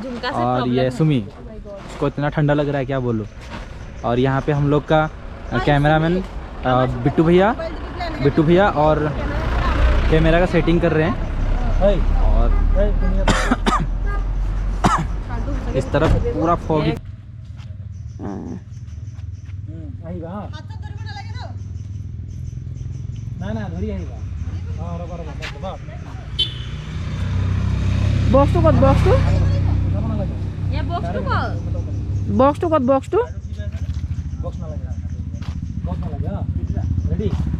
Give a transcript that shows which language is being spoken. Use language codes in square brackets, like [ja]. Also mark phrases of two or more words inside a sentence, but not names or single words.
[hi] और ये सुमी, उसको इतना ठंडा लग रहा है क्या बोलो। और यहाँ पे हम लोग का कैमरामैन बिट्टू भैया और कैमरा का सेटिंग कर रहे हैं। और इस तरफ पूरा फॉगी [en] box two [as] ক'ত [en] box two [hi] ये बॉक्स तो कॉल [en] box two [as] ক'ত [en] box two [hi] रेडी